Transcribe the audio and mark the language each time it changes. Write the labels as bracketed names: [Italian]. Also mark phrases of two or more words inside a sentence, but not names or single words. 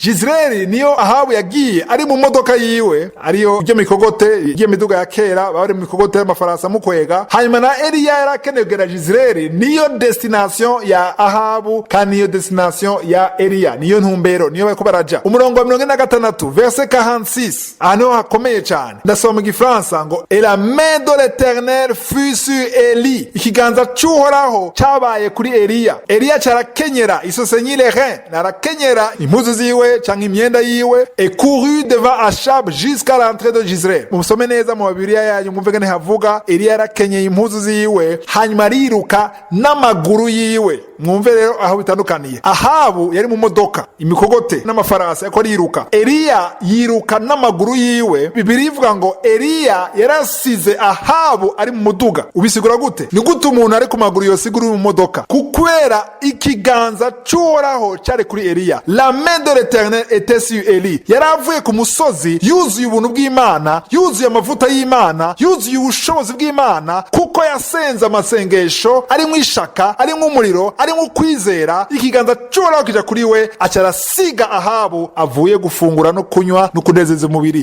[Rundi] Jezreel niyo Ahabu yagiye ari mu modoka yiwe, ariyo byo mikogote igiye miduga ya kera bari mu mikogote y'amafarasa mukwega. Hanyuma na Eliya yarakeneye kugera Jezreel, niyo destination ya Ahabu kandi niyo destination ya Eliya, niyo ntumbero, niyo bariko baraja. Umurongo wa 46 verset 46 ano hakomeye cyane, ndasoma mu Gifaransa ngo [French] et la main de l'Éternel fut sur Eli, [Rundi] ikiganza c'Uhoraho cabaye kuri Eliya. Eliya carakenyera isosenyi [French] les reins, [Rundi] narakenyera impuzu ziwe canke imyenda yiwe, [French] et couru devant Achab jusqu'à l'entrée de Jezreel. [Rundi] Musome neza mu Bibiliya yanyu mwumve ngene havuga Eliya yarakenyeye impuzu ziwe hanyuma ariruka n'amaguru yiwe. Mwumve rero aho bitandukaniye. Ahabu yari mu modoka imikogote n'amafarasi yako ariruka, Eliya yiruka n'amaguru yiwe. Bibiliya ivuga ngo Eliya yarasize Ahabu ari mu muduga. Ubisigura gute? Ni gute umuntu ari ku maguru yosigura mu modoka? Kukwera ikiganza c'Uhoraho cari kuri Eliya. [French] La main de l'Éternel était sur Eli. [Rundi] Yaravuye ku musozi yuzuye ubuntu bw'Imana, yuzuye amavuta y'Imana, yuzuye ubushobozi bw'Imana, kuko yasenze amasengesho ari mu ishaka, ari mu muriro, ari mu kwizera. Ikiganza c'Uhoraho kija kuri we, acarasiga Ahabu avuye gufungura no kunywa no kunezeza umubiri.